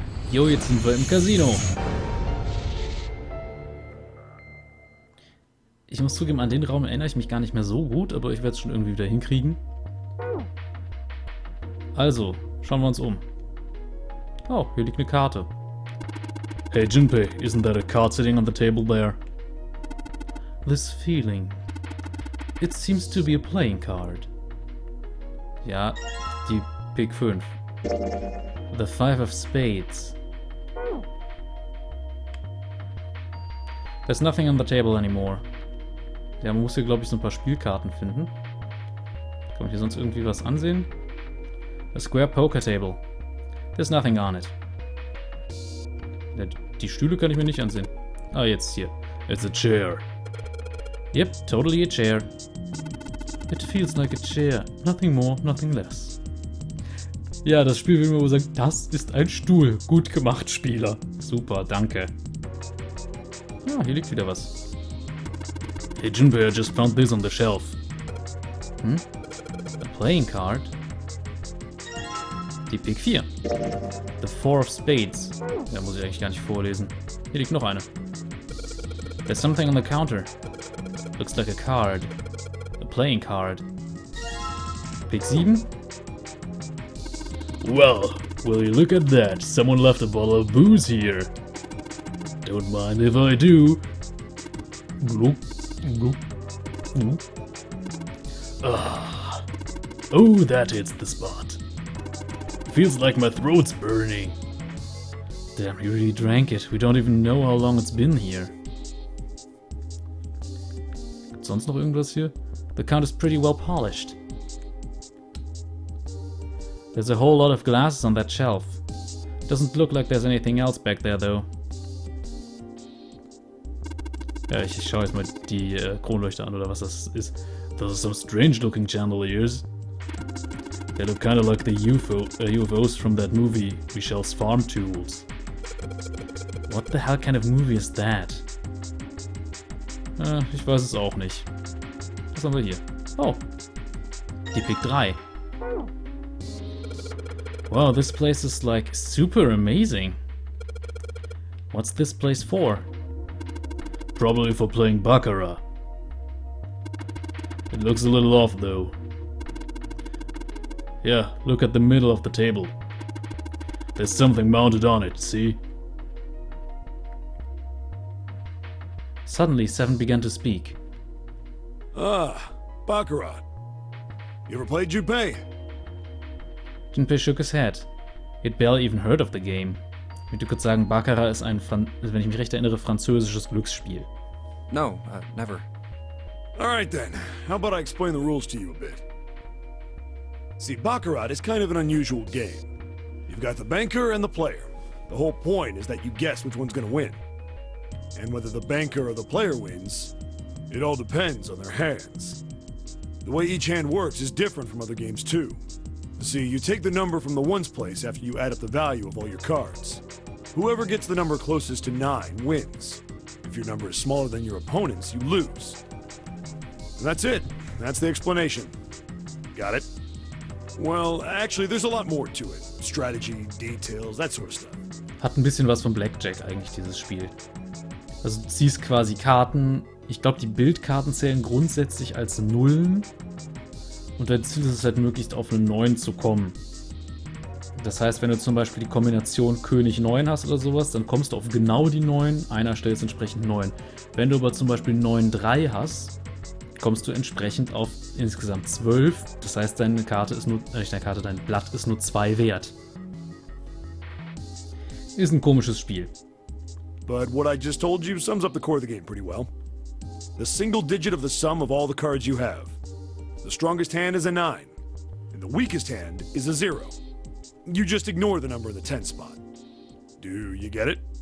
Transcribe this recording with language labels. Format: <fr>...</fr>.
<de>Jo, jetzt sind wir im Casino. Ich muss zugeben, an den Raum erinnere ich mich gar nicht mehr so gut, aber ich werde es schon irgendwie wieder hinkriegen. Also, schauen wir uns um. Oh, hier liegt eine Karte.</de> <en>Hey Junpei, isn't that a card sitting on the table there? This feeling. It seems to be a playing card.</en> <de>Ja, die Pik 5.</de> <en>The Five of Spades. There's nothing on the table anymore.</en> <de>Ja, man muss hier, glaube ich, so ein paar Spielkarten finden. Kann man hier sonst irgendwie was ansehen?</de> <en>A square poker table. There's nothing on it.</en> <de>Ja, die Stühle kann ich mir nicht ansehen. Ah, jetzt hier.</de> <en>It's a chair. Yep, totally a chair. It feels like a chair. Nothing more, nothing less.</en> <de>Ja, das Spiel will mir wohl sagen, das ist ein Stuhl. Gut gemacht, Spieler. Super, danke. Ah, hier liegt wieder was.</de> <en>Hey Junpei, I just found this on the shelf. A playing card?</en> <de>Die Pik 4.</de> <en>The Four of Spades.</en> <de>Ja, muss ich eigentlich gar nicht vorlesen. Hier liegt noch eine.</de> <en>There's something on the counter. Looks like a card. A playing card.</en> <de>Pik 7.</de> <en>Well, will you look at that? Someone left a bottle of booze here. Don't mind if I do. Gloop, gloop, gloop. Ah. Oh, that hits the spot. Feels like my throat's burning. Damn, he really drank it. We don't even know how long it's been here.</en> <de>Gibt's sonst noch irgendwas hier?</de> <en>The count is pretty well polished. There's a whole lot of glasses on that shelf. Doesn't look like there's anything else back there though.</en> <de>Ja, ich schaue jetzt mal die Kronleuchter an oder was das ist.</de> <en>Those are some strange looking chandeliers. They look kind of like the UFOs from that movie, Michelle's Farm Tools. What the hell kind of movie is that?</en> <de>Ich weiß es auch nicht. Was haben wir hier? Oh, die Pik 3.</de> <en>Wow, this place is like super amazing. What's this place for? Probably for playing Baccarat. It looks a little off though. Yeah, look at the middle of the table. There's something mounted on it, see? Suddenly, Seven began to speak. Ah, Baccarat. You ever played Junpei? Junpei shook his head. He'd barely even heard of the game.</en> <de>Ich möchte kurz sagen, Baccarat ist ein, wenn ich mich recht erinnere, französisches Glücksspiel.</de> <en>No, never. Alright then, how about I explain the rules to you a bit? See, Baccarat is kind of an unusual game. You've got the banker and the player. The whole point is that you guess which one's gonna win. And whether the banker or the player wins, it all depends on their hands. The way each hand works is different from other games too. See, you take the number from the ones place after you add up the value of all your cards. Whoever gets the number closest to 9 wins. If your number is smaller than your opponent's, you lose. And that's it. That's the explanation. Got it? Well, actually, there's a lot more to it. Strategy, details, that sort of stuff.</en> <de>Hat ein bisschen was von Blackjack eigentlich, dieses Spiel. Also du ziehst quasi Karten. Ich glaube, die Bildkarten zählen grundsätzlich als Nullen. Und dein Ziel ist es halt möglichst auf eine 9 zu kommen. Das heißt, wenn du zum Beispiel die Kombination König 9 hast oder sowas, dann kommst du auf genau die 9. Einer stellt es entsprechend 9. Wenn du aber zum Beispiel 9-3 hast, kommst du entsprechend auf insgesamt 12. Das heißt, deine Karte ist nur, dein Blatt ist nur 2 wert. Ist ein komisches Spiel.</de> <en>But what I just told you sums up the core of the game pretty well. The single digit of the sum of all the cards you have. The strongest hand is a 9, and the weakest hand is a 0. You just ignore the number in the 10 spot. Do you get it?</en>